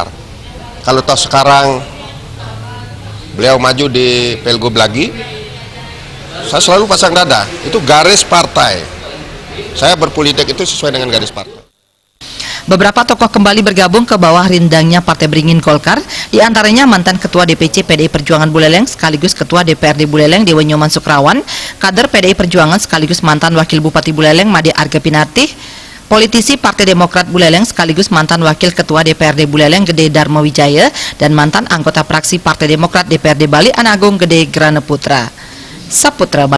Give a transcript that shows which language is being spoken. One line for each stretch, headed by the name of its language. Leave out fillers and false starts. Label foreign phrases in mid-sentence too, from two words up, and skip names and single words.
Indonesian: Kalau toh sekarang beliau maju di Pilgub lagi, saya selalu pasang dada, itu garis partai. Saya berpolitik itu sesuai dengan garis partai. Beberapa tokoh kembali bergabung ke bawah rindangnya Partai Beringin Golkar, diantaranya mantan Ketua DPC PDI Perjuangan Buleleng sekaligus Ketua DPRD Buleleng Dewa Nyoman Sukrawan, kader PDI Perjuangan sekaligus mantan Wakil Bupati Buleleng Made Arga Pinatih, politisi Partai Demokrat Buleleng sekaligus mantan Wakil Ketua DPRD Buleleng Gede Dharma Wijaya dan mantan anggota fraksi Partai Demokrat DPRD Bali Anak Agung Gede Grana Putra. Saputra